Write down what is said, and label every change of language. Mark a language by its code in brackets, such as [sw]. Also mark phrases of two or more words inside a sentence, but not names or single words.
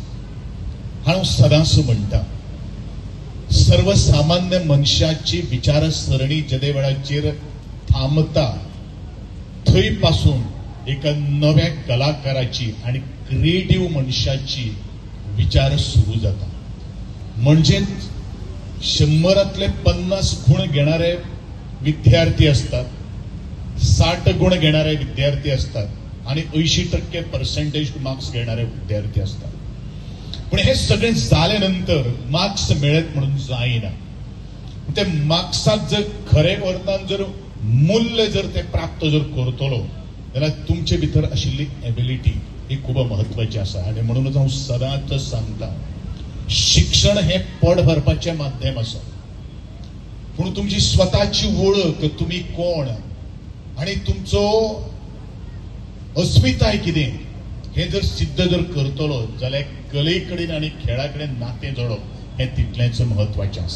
[kok] हांव सदांच म्हणटा, सर्वसामान्य मनशाची विचारसरणी जदे वेळाचेर थांबता थंय पासून एका नव्या कलाकाराची आणि क्रिएटिव्ह मनशाची विचार सुरू जाता. [mr] म्हणजेच 100तले 50 गुण घेणारे विद्यार्थी असतात, 60 गुण घेणारे विद्यार्थी असतात आणि 80% मार्क्स घेणारे विद्यार्थी असतात. पण हे सगळे झाल्यानंतर मार्क्स मिळत म्हणून जाईना. [kok] ते मार्क्साक जर खरे अर्थान जर मूल्य जर ते प्राप्त जर करतलो जाल्यार तुमचे भितर आशिल्ली एबिलिटी ही खूब महत्वाची आसा. आणि म्हणूनच हांव सदांच सांगता, शिक्षण हे पोट भरपाचें माध्यम आसा, पूण तुमची स्वताची वळख, तुम्ही कोण आणि तुमचो अस्मिताय कितें हे जर सिद्ध जर करतलो जाल्यार कले कडेन आनी खेळा कडेन नातें जोडप हें तितलेंच महत्वाचें आसा.